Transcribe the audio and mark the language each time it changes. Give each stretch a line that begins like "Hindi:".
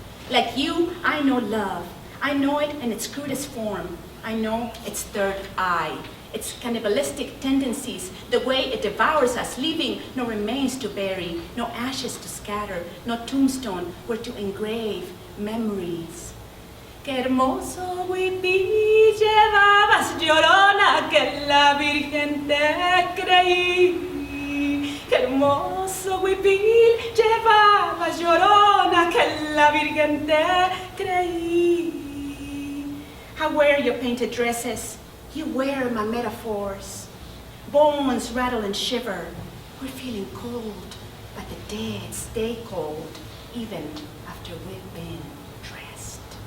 English: Like you, I know love. I know it in its crudest form. I know its third eye. its cannibalistic tendencies, the way it devours us, leaving no remains to bury, no ashes to scatter, no tombstone where to engrave memories.
Spanish: Qué hermoso huipil llevabas, llorona, que la Virgen te creí. Qué hermoso huipil llevabas, llorona, que la Virgen te creí.
English: I wear your painted dresses, you wear my metaphors. Bones rattle and shiver, we're feeling cold, but the dead stay cold, even after we've been dressed.